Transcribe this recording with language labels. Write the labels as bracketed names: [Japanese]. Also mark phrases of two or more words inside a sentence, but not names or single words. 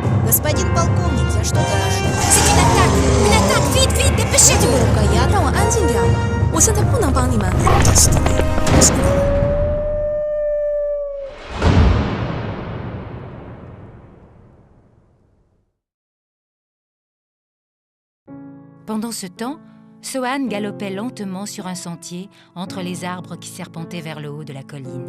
[Russian] Господин полковник, я что-то... [French] C'est une attaque! Vite, vite, dépêchez-vous! [Chinese] 这个呀，让我安静点。我现在不能帮你们。 [French] Pendant ce temps, Sohan galopait lentement sur un sentier entre les arbres qui serpentaient vers le haut de la colline.